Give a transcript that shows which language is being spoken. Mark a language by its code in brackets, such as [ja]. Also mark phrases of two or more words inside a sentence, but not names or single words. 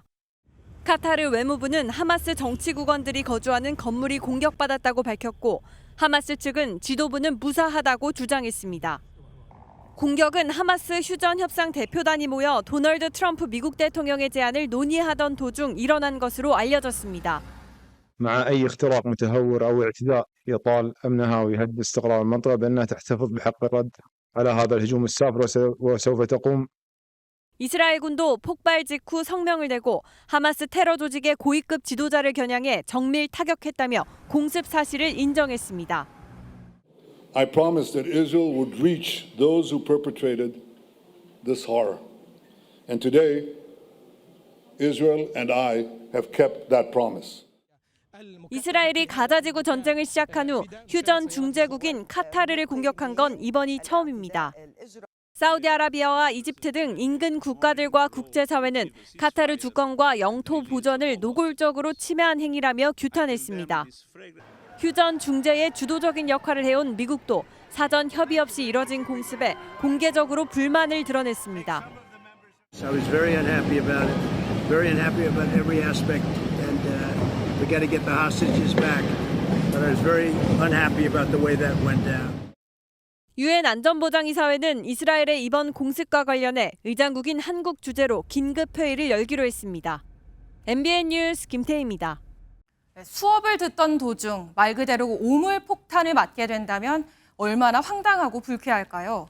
[ko] 카타르 외무부는 하마스 정치국원들이 거주하는 건물이 공격받았다고 밝혔고 하마스 측은 지도부는 무사하다고 주장했습니다. 공격은 하마스 휴전 협상 대표단이 모여 도널드 트럼프 미국 대통령의 제안을 논의하던 도중 일어난 것으로 알려졌습니다. [ar] مع أي اختراق متهور أو اعتداء يطال أمنها ويهدد استقرار المنطقة بأنها تحتفظ بحق الرد على هذا الهجوم السافر وسوف تقوم. [ko] 이스라엘 군도 폭발 직후 성명을 내고 하마스 테러 조직의 고위급 지도자를 겨냥해 정밀 타격했다며 공습 사실을 인정했습니다. [en] I promised that Israel would reach those who perpetrated this horror. And today, Israel and I have kept that promise. [ko] 이스라엘이 가자지구 전쟁을 시작한 후 휴전 중재국인 카타르를 공격한 건 이번이 처음입니다. 사우디아라비아와 이집트 등 인근 국가들과 국제사회는 카타르 주권과 영토 보전을 노골적으로 침해한 행위라며 규탄했습니다. 휴전 중재의 주도적인 역할을 해온 미국도 사전 협의 없이 이뤄진 공습에 공개적으로 불만을 드러냈습니다. [en] I was very unhappy about it. Very unhappy about every aspect, and we got to get the hostages back. But I was very unhappy about the way that went down. [ko] 유엔 안전보장이사회는 이스라엘의 이번 공습과 관련해 의장국인 한국 주재로 긴급 회의를 열기로 했습니다. MBN 뉴스 김태희입니다. 수업을 듣던 도중 말 그대로 오물 폭탄을 맞게 된다면 얼마나 황당하고 불쾌할까요?